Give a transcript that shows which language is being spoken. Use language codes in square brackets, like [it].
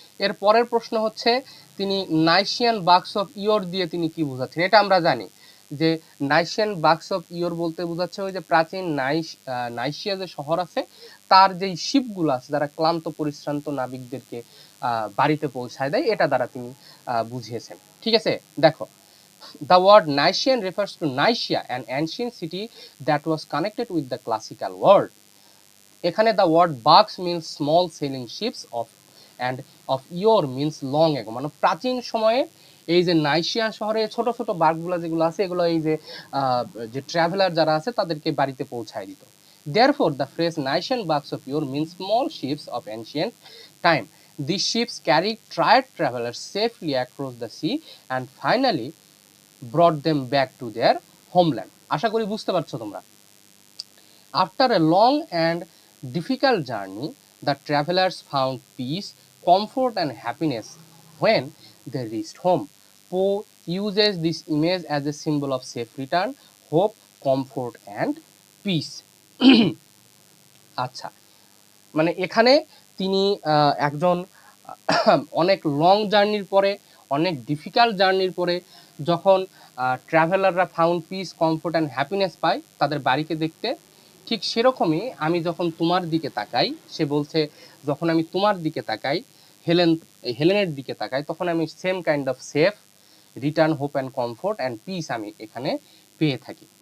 [bn] এর পরের প্রশ্ন হচ্ছে তিনি নাইশিয়ান বাক্স অফ ইয়র দিয়ে তিনি কি বোঝাচ্ছেন। এটা আমরা জানি যে নাইশিয়ান বাক্স অফ ইয়র বলতে বোঝাচ্ছে ওই যে প্রাচীন নাইশিয়া যে শহর আছে, তার যেই শিপগুলো আছে যারা ক্লান্ত পরিশ্রান্ত নাবিকদেরকে বাড়িতে পৌঁছায় দেয়, এটা দ্বারা তিনি বুঝিয়েছেন। ঠিক আছে, দেখো, [en] the word Nician refers to Nicaea, an ancient city that was connected with the classical world. [bn] এখানে [en] the word barks means small sailing ships of yore means long ago, [bn] মানে প্রাচীন সময়ে এই যে নাইশিয়া শহরে ছোট ছোট বার্কগুলো যেগুলো আছে, এগুলো এই যে ট্রাভেলার যারা আছে তাদেরকে বাড়িতে পৌঁছায় দিত। [en] Therefore, the phrase Nician barks of yore means small ships of ancient time. These ships carried tired travelers safely across the sea and finally brought them back to their homeland. [bn] আশা করি বুঝতে পারছো তোমরা। [en] After a long and difficult journey, the travelers found peace, comfort, and happiness when they reached home. Poe uses this image as a symbol of safe return, hope, comfort, and peace. [bn] আচ্ছা, মানে এখানে তিনি একজন অনেক long জার্নির পরে, অনেক difficult জার্নির পরে যখন ট্রাভেলাররা [en] found peace, comfort and happiness [bn] পায় তাদের বাড়িকে দেখতে, ঠিক সেরকমই আমি যখন তোমার দিকে তাকাই, সে বলছে যখন আমি তোমার দিকে তাকাই, হেলেনের দিকে তাকাই, তখন আমি [en] same kind of safe return, hope and comfort and peace [bn] আমি এখানে পেয়ে থাকি।